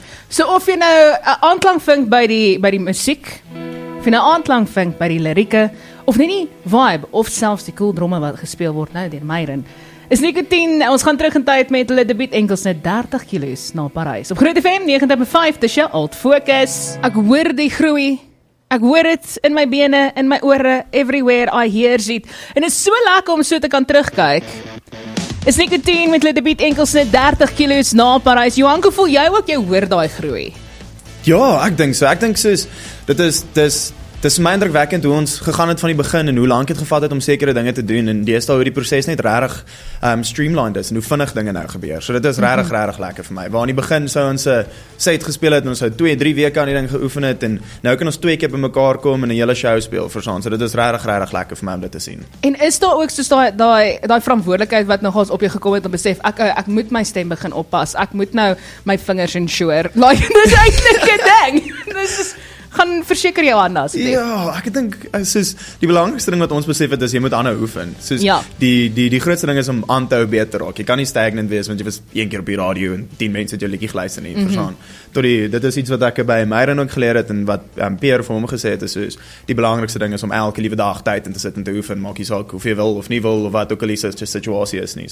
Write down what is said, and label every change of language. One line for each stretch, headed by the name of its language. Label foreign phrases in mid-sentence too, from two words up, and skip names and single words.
Afrikaans: So of jy nou 'n aanklank vind by die musiek, of jy nou aanklank vind by die lirieke, of net die vibe, of selfs die cool dromme wat gespeel word nou deur Myron, is Nicotine, ons gaan terug in tyd met hulle debuut enkels net 30 kilos na Parys. Op Groot FM 90.5, dis jou alt fokus. Ek hoor die groei. Ek hoor dit in my bene, in my ore,
English: everywhere I hear it.
Afrikaans: En dit is so lekker om so te kan terugkyk. Is Nicotine met hulle debuut enkels net 30 kilos na Parys. Johanko, voel jy ook jy hoor daai groei? Ja, ek dink so. Ek dink soos dis my indrukwekkend hoe ons gegaan het van die begin en hoe lank dit gevat het om sekere dinge te doen en deesdae hoe die proses net regtig streamlined is en hoe vinnig dinge nou gebeur. So dit is regtig lekker vir my. Waar aan die begin sou ons 'n set gespeel het en ons sou 2-3 weke aan die ding geoefen het en nou kan ons 2 keer bymekaar kom en 'n hele show speel verstaan. So dit is regtig lekker vir my om dit te sien. En is daar ook soos daai verantwoordelikheid wat nogals op jou gekom het om besef ek moet my stem begin oppas. Ek moet nou my vingers ensure. Like dis eintlik 'n ding. Dis is gaan verseker jou aan asseblief. Ja, ek dink soos die belangrikste ding wat ons besef het is jy moet aanhou oefen. Soos Ja. die grootste ding is om aan te hou beter raak. Jy kan nie stagnant wees want jy was een keer op die radio en 10 mense het jou liedjie geluister nie, verstaan. Dit is iets wat ek by Myron ook geleer het en wat Pierre vir hom gesê het is soos die belangrikste ding is om elke liewe dag tyd in te sit en te oefen, maak nie saak of jy wil of nie wil of wat ook al die situasie is nie.